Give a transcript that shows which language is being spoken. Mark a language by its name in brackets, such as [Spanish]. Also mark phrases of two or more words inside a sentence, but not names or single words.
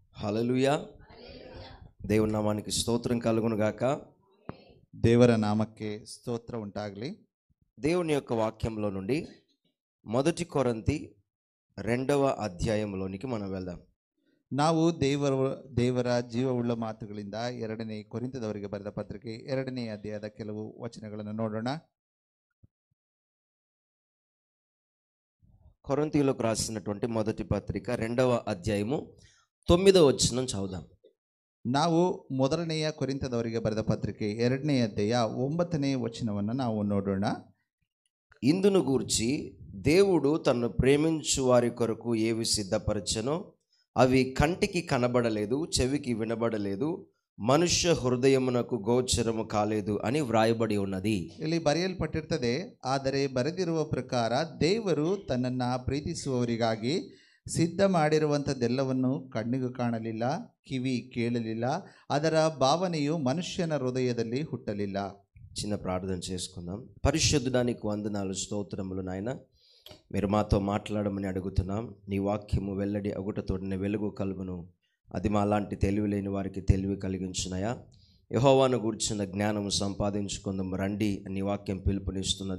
[Telugu] హల్లెలూయా. దేవుని నామానికి స్తోత్రం కలుగును గాక. [Kannada] ದೇವರ ನಾಮಕ್ಕೆ ಸ್ತೋತ್ರ ಉಂಟಾಗಲಿ. [Telugu] దేవుని యొక్క వాక్యంలో నుండి 1 కొరింథీ 2వ అధ్యాయంలోనికి మనం వెళ్దాం. [Kannada] ನಾವು ದೇವರ ಜೀವವುಳ್ಳ ಮಾತುಗಳಿಂದ 2ನೇ ಕೊರಿಂಥದವರಿಗೆ ಬರೆದ ಪತ್ರಿಕೆ 2ನೇ ಅಧ್ಯಾಯದ ಕೆಲವು ವಚನಗಳನ್ನು ನೋಡೋಣ. [Telugu] కొరింథీయులకు రాసినటువంటి మొదటి పత్రిక 2వ అధ్యాయము 9వ వచనం చదువుదాం. [Kannada] ನಾವು ಮೊದಲನೆಯ ಕೊರಿಂಥದವರಿಗೆ ಬರೆದ ಪತ್ರಿಕೆ 2ನೇ ಅಧ್ಯಾಯ 9ನೇ ವಚನವನ್ನು ನಾವು ನೋಡೋಣ. [Telugu] ఇందును గూర్చి దేవుడు తన్ను ప్రేమించు వారి కొరకు ఏవి సిద్ధపరచెనో అవి కంటికి కనబడలేదు, చెవికి వినబడలేదు, మనుష్య హృదయమునకు గోచరము కాలేదు అని వ్రాయబడి ఉన్నది. [Kannada] ಇಲ್ಲಿ ಬರೆಯಲ್ಪಟ್ಟಿರ್ತದೆ, ಆದರೆ ಬರೆದಿರುವ ಪ್ರಕಾರ ದೇವರು ತನ್ನನ್ನು ಪ್ರೀತಿಸುವವರಿಗಾಗಿ ಸಿದ್ಧ ಮಾಡಿರುವಂಥದ್ದೆಲ್ಲವನ್ನು ಕಣ್ಣಿಗೂ ಕಾಣಲಿಲ್ಲ, ಕಿವಿ ಕೇಳಲಿಲ್ಲ, ಅದರ ಭಾವನೆಯು ಮನುಷ್ಯನ ಹೃದಯದಲ್ಲಿ ಹುಟ್ಟಲಿಲ್ಲ. [Telugu] చిన్న ప్రార్థన చేసుకుందాం. పరిశుద్ధుడానికి వందనాలు, స్తోత్రములు నాయన. మీరు మాతో మాట్లాడమని అడుగుతున్నాం. నీ వాక్యము వెల్లడి అగుటతోడిన వెలుగు కలుగును. అది మా లాంటి తెలివి లేని వారికి తెలివి కలిగించునయా. యెహోవాను గూర్చిన జ్ఞానము సంపాదించుకుందాం రండి నీ వాక్యం పిలుపునిస్తున్నది.